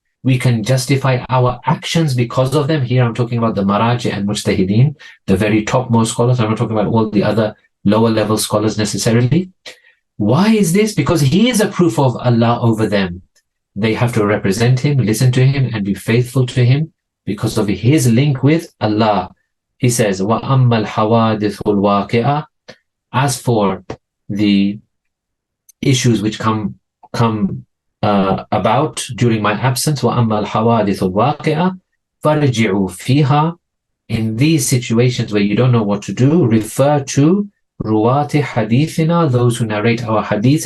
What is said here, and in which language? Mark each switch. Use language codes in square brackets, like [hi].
[en] We can justify our actions because of them. Here I'm talking about the Maraje and Mujtahideen, the very topmost scholars. I'm not talking about all the other lower level scholars necessarily. Why is this? Because he is a proof of Allah over them. They have to represent him, listen to him, and be faithful to him because of his link with Allah. [ar] He says, وَأَمَّا الْحَوَادِثُ الْوَاقِعَةِ. [en] As for the issues which come about during my absence, [ar] وَأَمَّا الْحَوَادِثُ الْوَاقِعَةِ فَارْجِعُوا فِيهَا. [en] In these situations where you don't know what to do, refer to [ar] ruwati hadithina, [en] those who narrate our hadith.